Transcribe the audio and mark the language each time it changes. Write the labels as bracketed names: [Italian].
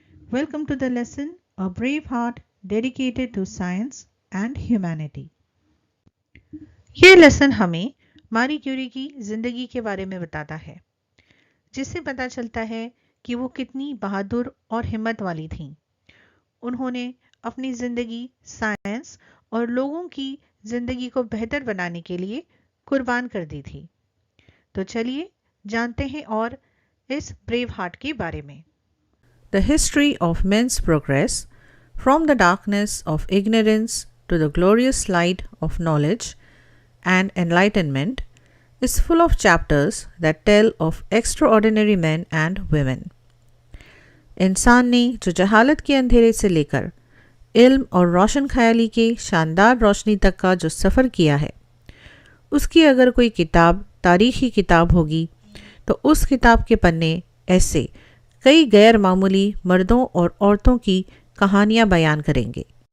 [English] Welcome to the lesson A Brave Heart Dedicated to Science and Humanity. [Hindi] ये lesson हमें मारी Curie की जिंदगी के बारे में बताता है, जिससे पता चलता है कि वो कितनी बहादुर और हिम्मत वाली थीं। उन्होंने अपनी जिंदगी साइंस और लोगों की जिंदगी को बेहतर बनाने के लिए कुर्बान कर दी थी। तो चलिए जानते हैं और इस ब्रेव हार्ट के बारे में। [English] The history of men's progress from the darkness of ignorance to the glorious light of knowledge and enlightenment is full of chapters that tell of extraordinary men and women. [Hindi] इंसान ने जो जहालत के अंधेरे से लेकर इल्म और रोशन ख्याली के शानदार रोशनी तक का जो सफ़र किया है, उसकी अगर कोई किताब तारीख़ी किताब होगी तो उस किताब के पन्ने ऐसे कई गैर मामूली मर्दों और औरतों की कहानियाँ बयान करेंगे।